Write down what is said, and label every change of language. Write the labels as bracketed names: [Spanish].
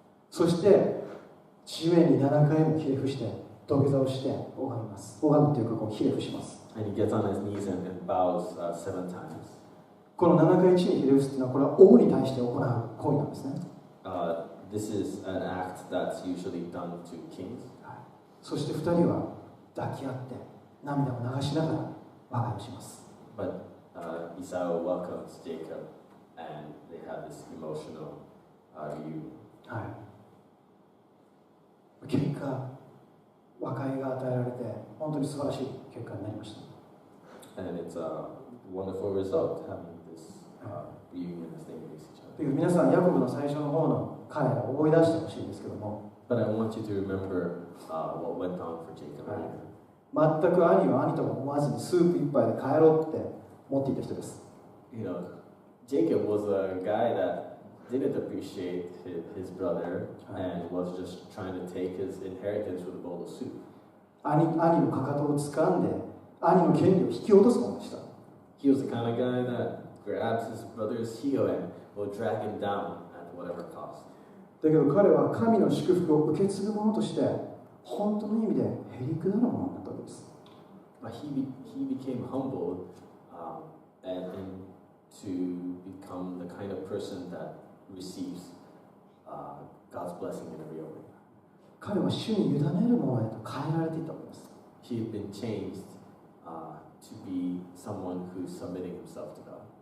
[Japanese] そして地面に7回もひれ伏して土下座をして拝みます。拝むというかこうひれ伏します。 [English] And he gets on his knees and bows 7 times. [Japanese] この7回地にひれ伏すというのはこれは王に対して行う行為なんですね。 [English] This is an act that's usually done to kings. [Japanese] そして2人は抱き合って涙を流しながら和解をします。 [English] But Esau welcomes Jacob, and they have this emotional reunion. [Japanese] はい。結果、和解が与えられて本当に素晴らしい結果になりました。 [English] And it's a wonderful result having this reunion as they embrace each other. [Japanese] 皆さん、ヤコブの最初の方の彼らを思い出してほしいんですけども。 [English] But I want you to remember what went on for Jacob. [Japanese] 全く兄は兄とも思わずにスープ一杯で帰ろうって思っていた人です。 [English] You know, Jacob was a guy that didn't appreciate his brother and was just trying to take his inheritance with a bowl of soup. [Japanese] 兄のかかとを掴んで兄の権利を引き落とすものでした。 [English] He was the kind of guy that grabs his brother's heel and will drag him down at whatever cost. [Japanese] だけど彼は神の祝福を受け継ぐ者として本当の意味でへりくだるものになったわけです。 [English] But he became humbled and to become the kind of person that receives God's blessing in a real way. [Japanese] 彼は主に委ねるものへと変えられていったわけです。 [English] He had been changed to be someone who's submitting himself to God.